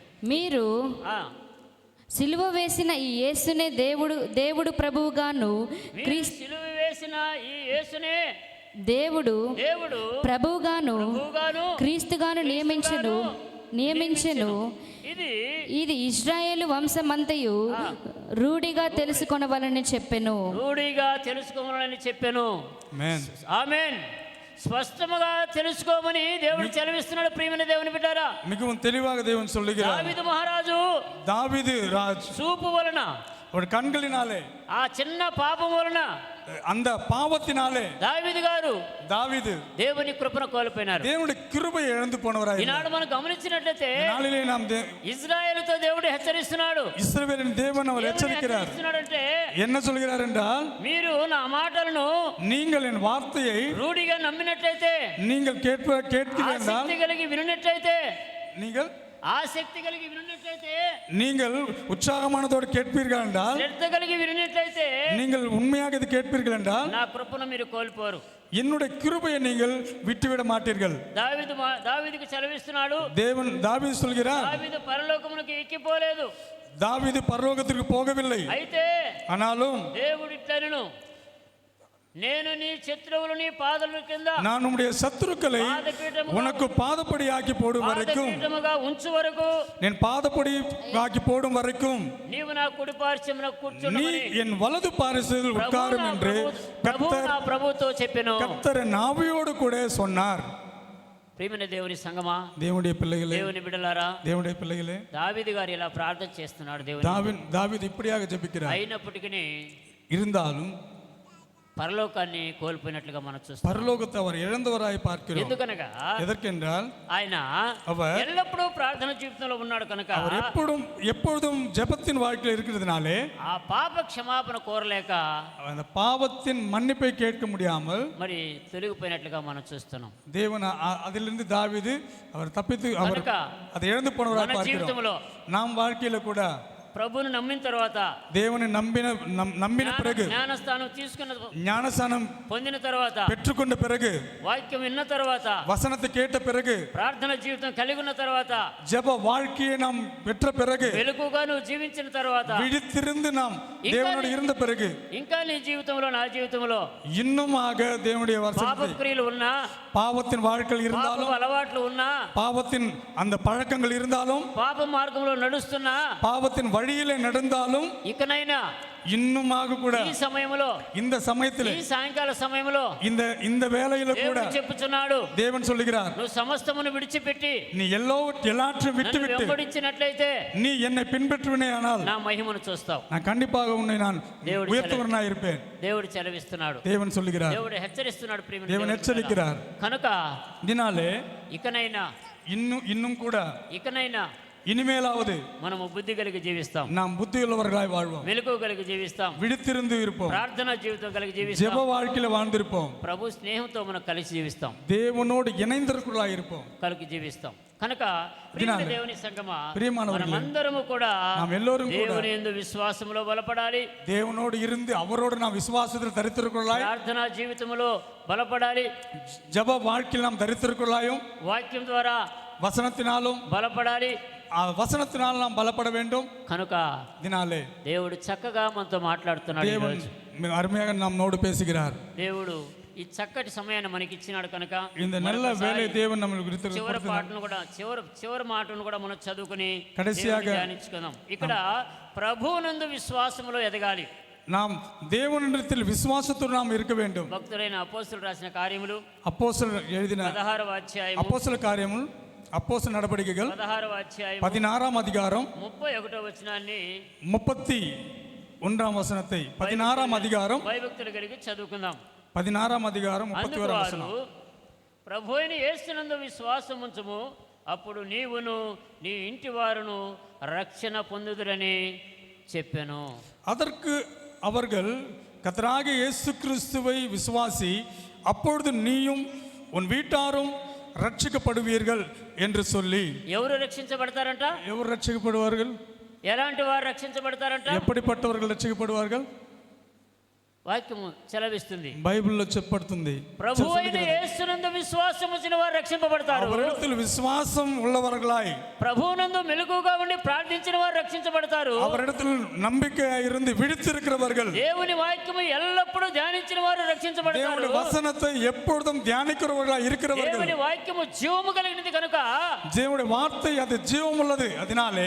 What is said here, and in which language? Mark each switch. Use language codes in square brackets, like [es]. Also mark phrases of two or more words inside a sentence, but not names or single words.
[te] మీరు సిలువ వేసిన ఈ యేసునే దేవుడు ప్రభువుగాను, దేవుడు ప్రభువుగాను క్రీస్తుగాను నియమించెను. ఇది ఇశ్రాయేలు వంశమంతయు రూఢిగా తెలుసుకొనవలని చెప్పెను. ఆమేన్. స్పష్టముగా తెలుసుకోమని దేవుడు చెలవిస్తున్నాడు. ప్రియమైన దేవుని బిడ్డారా, [ta] மிகவும் தெளிவாக தேவன் சொல்லுகிறார். [te] దావీదు మహారాజు [ta] தாவீது ராஜ் [te] చూపు వలన, [ta] அவருடைய கண்களினாலே, [te] ఆ చిన్న పాపం వలన, [ta] அந்த பாவத்தினாலே தாவீது [te] దేవుని కృపను కోల్పోయినారు. [ta] தேவனுடைய கிருபையை இழந்து போனவராய். [te] ఈనాడు మనం గమనించినట్లయితే [ta] நாளிலே நாம் [te] ఇజ్రాయేలుతో దేవుడు హెచ్చరిస్తున్నాడు. [ta] இஸ்ரவேலின் தேவன் அவர் எச்சரிக்கிறார். [te] హెచ్చరిస్తున్నాడంటే [ta] என்ன சொல்கிறார் என்றால், [te] మీరు నా మాటలను [ta] நீங்கள் என் வார்த்தையை [te] రూఢిగా నమ్మినట్లయితే, [ta] நீங்கள் கேட்கிறீர்கள் என்றால், [te] ఆసక్తి కలిగి వినున్నట్లయితే, [ta] ஆசக்தி కలిగి விரும்பினீர்களே, நீங்கள் உற்சாகமானதோடு கேட்பீர்கள் என்றால், [te] శ్రద్ధ కలిగి వినున్నట్లయితే, [ta] நீங்கள் உண்மையாக இது கேட்பீர்கள் என்றால், [te] నా కృపను మీరు కోల్పోరు, [ta] என்னுடைய கிருபையை நீங்கள் விட்டுவிட மாட்டீர்கள். [te] దావీదుకు సెలవిస్తున్నాడు. [ta] தாவீது சொல்கிறார், [te] దావీదు పరలోకమునకు ఎక్కిపోలేదు. [ta] தாவீது பரலோகத்திற்கு போகவில்லை. [te] అయితే [ta] ஆனாலும் [te] దేవుడు ఇట్లనెను, నేను నీ శత్రువులు నీ పాదముల కింద, [ta] நான் உம்முடைய சத்துருக்களை உனக்கு பாதப்படி ஆக்கி போடும் வரைக்கும், [te] ఉంచు వరకు, [ta] నేను பாதப்படி ஆக்கி போடும் வரைக்கும் [te] నీవు నా కుడి పార్శ్వమున కూర్చుండుమని, [ta] நீ என் வலது பாரிசத்தில் உட்காரும் என்று [te] ప్రభువుతో చెప్పెను. [ta] கர்த்தர் நாவியோடு கூட சொன்னார். [te] ప్రియమైన దేవుని సంగమా, దేవుని పిల్లలే, దేవుని బిడ్డలారా, దేవుని పిల్లలే, దావీదు గారు ఇలా ప్రార్థన చేస్తున్నాడు. [ta] தாவீது இப்படியாக ஜெபிக்கிறார். [te] అయినప్పటికీ [ta] இருந்தாலும் [te] పరలోకాన్ని కోల్పోయినట్లుగా మనం చూస్తాం. [ta] பரலோகத்தை அவர் இழந்தவராய் பார்க்கிறோம். [te] ఎందుకనగా [ta] எதற்கென்றால் [te] ఆయన [ta] அவர் [te] ఎల్లప్పుడూ ప్రార్థన జీవితంలో ఉన్నాడు కనుక [ta] அவர் எப்பொழுதும் ஜெபத்தின் வாழ்க்கையில் இருக்கிறதுனாலே [te] ఆ పాప క్షమాపణ కోరలేక [ta] அந்த பாவத்தின் மன்னிப்பை கேட்க முடியாமல் [te] మరి తొలగిపోయినట్లుగా మనం చూస్తున్నాం. [ta] தேவன் அதிலிருந்து தாவீது அவர் தப்பித்து அவர் [te] కనుక [ta] அதை இழந்து போனவராய் [te] మన [ta] பார்க்கிறோம். [te] జీవితంలో [ta] நாம் வாழ்க்கையில கூட [te] ప్రభువుని నమ్మిన తర్వాత [ta] தேவனை நம்பின பிறகு [te] జ్ఞానస్థానం తీసుకున్న [ta] ஞானஸ்தானம் [te] పొందిన తర్వాత [ta] பெற்றுக்கொண்ட பிறகு [te] వాక్యం విన్న తర్వాత [ta] வசனத்தை கேட்ட பிறகு [te] ప్రార్థన జీవితం కలిగి ఉన్న తర్వాత [ta] ஜெப வாழ்க்கையை நாம் பெற்ற பிறகு [te] వెలుగుగా నువ్వు జీవించిన తర్వాత [ta] விழித்திருந்து நாம் தேவனோடு இருந்த பிறகு [te] ఇంకా నీ జీవితంలో నా జీవితంలో [ta] இன்னுமாக தேவனுடைய [te] పాప [ta] வசனத்தை [te] క్రియలు ఉన్నా [ta] பாவத்தின் வாழ்க்கையில் இருந்தாலும் [te] పాప అలవాట్లు ఉన్నా [ta] பாவத்தின் அந்த பழக்கங்கள் இருந்தாலும் [te] పాప మార్గంలో నడుస్తున్నా [ta] பாவத்தின் வழியிலே நடந்தாலும் [te] ఇకనైనా [ta] இன்னுமாக கூட [te] ఈ సమయంలో [ta] இந்த சமயத்தில் [te] ఈ సాయంకాల సమయంలో [ta] இந்த வேளையில கூட [te] దేవుడు చెప్పుచున్నాడు, [ta] தேவன் சொல்லுகிறார், [te] నువ్వు సమస్తమును విడిచిపెట్టి [ta] நீ எல்லாற்றையும் [te] నన్ను [ta] விட்டுவிட்டு [te] వెంబడించినట్లయితే [ta] நீ என்னை பின்பற்றுவனே ஆனால் [te] నా మహిమను చూస్తావు. [ta] நான் கண்டிப்பாக உன்னை நான் [te] దేవుడు [ta] உயர்த்தவனாய் இருப்பேன். [te] దేవుడు చెలవిస్తున్నాడు, [ta] தேவன் சொல்லுகிறார், [te] దేవుడు హెచ్చరిస్తున్నాడు. ప్రియమైన [ta] தேவன் [te] దేవుని [ta] எச்சரிக்கிறார். [te] బిడ్డలారా, కనుక [ta] இதனாலே [te] ఇకనైనా [ta] இன்னும் கூட இனிமேலாவது [te] మనము బుద్ధి కలిగి జీవిస్తాం, [ta] நாம் புத்தியுள்ளவர்களாய் வாழ்வோம், [te] మెలకువ కలిగి జీవిస్తాం, [ta] விழித்திருந்து இருப்போம், [te] ప్రార్థనా జీవితం కలిగి [ta] ஜெப [te] జీవిస్తాం, [ta] வாழ்க்கையில வாழ்ந்திருப்போம், [te] ప్రభు స్నేహంతో మనం కలిసి జీవిస్తాం, [ta] தேவனோடு இணைந்திருக்கிறவர்களாய் இருப்போம், [te] కలిగి జీవిస్తాం. కనుక ప్రియమైన దినాలే, దేవుని సంగమా, [ta] பிரியமானவர்களே, [te] మనమందరము కూడా [ta] நாம் எல்லோரும் கூட [te] దేవుని యందు విశ్వాసములో బలపడాలి, [ta] தேவனோடு இருந்து அவரோடு நாம் விசுவாசத்தில் தரித்திருக்கிறவர்களாய், [te] ప్రార్థనా జీవితంలో బలపడాలి, [ta] ஜெப வாழ்க்கையில் நாம் தரித்திருக்கிறவர்களாயும், [te] వాక్యం ద్వారా [ta] வசனத்தினாலும் [te] బలపడాలి. [ta] வசனத்தினால் நாம் பலப்பட வேண்டும். [te] కనుక [ta] இதனாலே [te] దేవుడు చక్కగా మనతో మాట్లాడుతున్నాడు. [ta] தேவன் [te] ఈరోజు [ta] அருமையாக நம்மோடு பேசுகிறார். [te] దేవుడు ఈ చక్కటి సమయాన్ని మనకి ఇచ్చినాడు కనుక [ta] இந்த நல்ல வேலை தேவன் நம்மளுக்கு [te] చివరి [ta] கொடுத்திருக்கிறார். [te] పాటను కూడా చివరి మాటను కూడా మనం చదువుకుని [ta] కడసియాగా [te] దేవుని ధ్యానించుకుందాం. ఇక్కడ ప్రభువునందు విశ్వాసములో ఎదగాలి. [ta] நாம் தேவனிடத்தில் விசுவாசத்தோடு நாம் இருக்க வேண்டும். [te] భక్తులైన అపోస్తలులు రాసిన కార్యములు [ta] அப்போஸ்தலர் எழுதின [te] 16వ అధ్యాయం [ta] அப்போஸ்தல காரியமும் அப்போஸ்தல நடவடிக்கைகள் [te] 16వ అధ్యాయం [ta] 16ஆம் அதிகாரம் [te] 31వ వచనాన్ని [ta] 31ஆம் வசனத்தை 16ஆம் அதிகாரம் [te] భయభక్తులు కలిగి చదువుకుందాం. [ta] 16ஆம் அதிகாரம் [te] అందుకు [ta] 31ஆம் [te] వారు [ta] வசனம். [te] ప్రభు అయిన యేసునందు విశ్వాసం ఉంచుము, అప్పుడు నీవును నీ ఇంటి వారును రక్షణ పొందుదురని చెప్పాను. [ta] அதற்கு அவர்கள் கர்த்தராகிய இயேசு கிறிஸ்துவை விசுவாசி, அப்பொழுது நீயும் உன் வீட்டாரும் ரட்சிக்கப்படுவீர்கள் என்று சொல்லி. [te] ఎవరు రక్షించబడతారంట? [ta] ఎవరు రక్షిக்கப்படுவார்கள்? [te] ఎలాంటి వారు రక్షించబడతారంట? [ta] எப்படிப்பட்டவர்கள் రక్షిக்கப்படுவார்கள்? [te] వాక్యము సెలవిస్తుంది, బైబిల్లో చెప్పబడుతుంది, ప్రభు అయిన యేసునందు విశ్వాసం ఉంచిన వారు రక్షింపబడతారు. [ta] அவரிடத்தில் விசுவாசம் உள்ளவர்களாய், [te] ప్రభువునందు మెలకువగా ఉండి ప్రార్థించిన వారు రక్షించబడతారు. [ta] அவரிடத்தில் நம்பிக்கையாய் இருந்து விழித்திருக்கிறவர்கள், [te] దేవుని వాక్యము ఎల్లప్పుడూ ధ్యానించిన వారు రక్షించబడతారు. [ta] தேவனுடைய வசனத்தை எப்பொழுதும் தியானிக்கிறவர்களாய் இருக்கிறவர்கள். [te] దేవుని వాక్యము జీవము కలిగినది కనుక, [ta] தேவனுடைய வார்த்தை அது ஜீவம் உள்ளது. அதனாலே